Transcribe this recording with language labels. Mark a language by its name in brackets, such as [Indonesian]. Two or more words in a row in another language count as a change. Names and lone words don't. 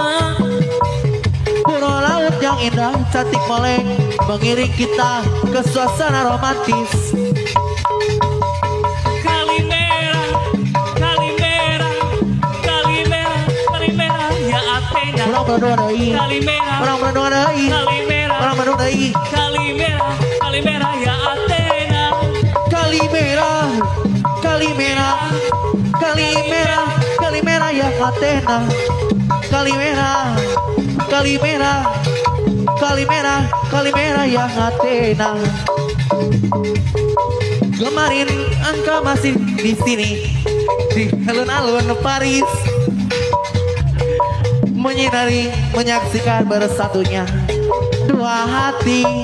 [Indonesian] Pulau laut yang indah, cantik molek mengiring kita ke suasana romantis. [Greek] Καλημέρα, καλημέρα, καλημέρα, καλημέρα ya Athena. [Indonesian] Orang berdua dari, Kalimera, orang berdua dari, kalimera, orang berdua dari. [Greek] καλημέρα, καλημέρα ya Athena. Καλημέρα, Καλημέρα, Καλημέρα, Καλημέρα ya Athena. Καλημέρα, Καλημέρα, Καλημέρα, Καλημέρα ya Athena. [Indonesian] Kemarin engkau masih di sini di alun-alun Paris, menyinari, menyaksikan bersatunya dua hati.